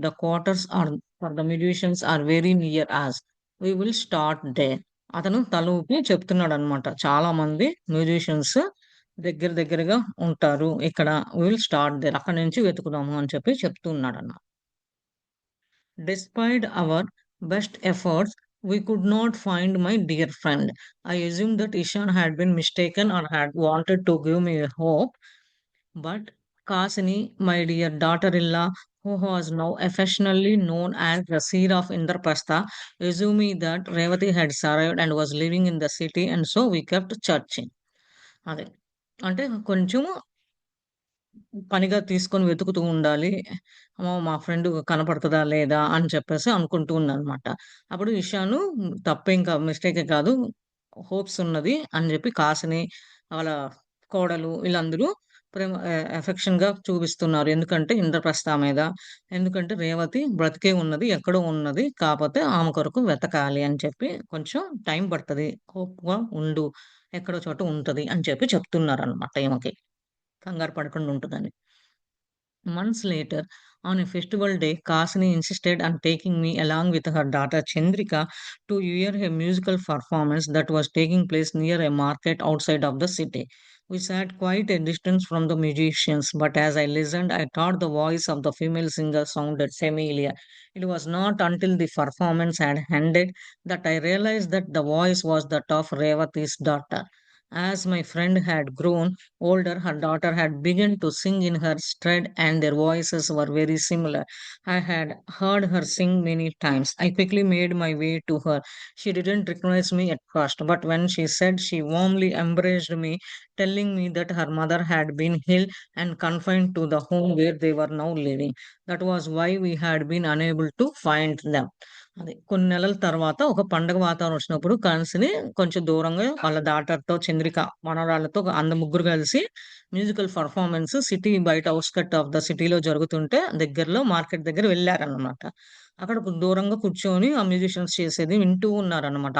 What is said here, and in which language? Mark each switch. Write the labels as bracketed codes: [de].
[en] The quarters are for the musicians are very near us. We will start there. [te] అతను తల ఊపి చెప్తున్నాడనమాట. చాలా మంది మ్యూజిషియన్స్ దగ్గర దగ్గరగా ఉంటారు ఇక్కడ. [en] We will start there. [te] అక్కడి నుంచి వెతుకుదాము అని చెప్పి చెప్తూ ఉన్నాడన్నమాట. [en] Despite our best efforts, we could not find my dear friend. I assumed that Ishan had been mistaken or had wanted to give me a hope, but Kasini, my dear daughter-in-law, who was now affectionately known as the seer of Indraprastha, assured me that Revati had survived and was living in the city, and so we kept searching. [te] అదే. అంటే కొంచెం పనిగా తీసుకొని వెతుకుతూ ఉండాలి. మా friend కనపడుతదా లేదా అని చెప్పేసి అనుకుంటూ ఉందనమాట. అప్పుడు ఇషాను తప్పేం మిస్టేకే కాదు. హోప్స్ ఉన్నది అని చెప్పి కాసిని వాళ్ళ కోడలు వీళ్ళందరూ ఎఫెక్షన్‌గా చూపిస్తున్నారు. ఎందుకంటే ఇంద్రప్రస్థ మీద. ఎందుకంటే రేవతి బ్రతికే ఉన్నది. ఎక్కడో ఉన్నది. కాపోతే ఆమె కొరకు వెతకాలి అని చెప్పి కొంచెం టైం పడతది. హోప్‌గా ఉండు. ఎక్కడో చోట ఉంటది అని చెప్పి చెప్తున్నారనమాట ఈమెకి. కంగారు పడకుండా ఉంటదని. [en] Months later, on a festival day, Kasini insisted on taking me along with her daughter Chandrika to hear a musical performance that was taking place near a market outside of the city. We sat quite a distance from the musicians, but as I listened, I thought the voice of the female singer sounded familiar. It was not until the performance had ended that I realized that the voice was that of Revati's daughter. As my friend had grown older, her daughter had begun to sing in her stead, and their voices were very similar. I had heard her sing many times. I quickly made my way to her. She didn't recognize me at first, but when she said, she warmly embraced me, telling me that her mother had been ill and confined to the home where they were now living. That was why we had been unable to find them. [te] అది. కొన్ని నెలల తర్వాత ఒక పండగ వాతావరణం వచ్చినప్పుడు కలిసిని కొంచెం దూరంగా వాళ్ళ డాటర్‌తో చంద్రిక మనవరాళ్ళతో ముగ్గురు కలిసి మ్యూజికల్ పెర్ఫార్మన్స్ సిటీ బయట [en] outskirt of the సిటీలో [te] జరుగుతుంటే దగ్గరలో మార్కెట్ దగ్గర వెళ్లారన్నమాట. అక్కడ దూరంగా కూర్చొని ఆ మ్యూజిషియన్స్ చేసేది వింటూ ఉన్నారన్నమాట.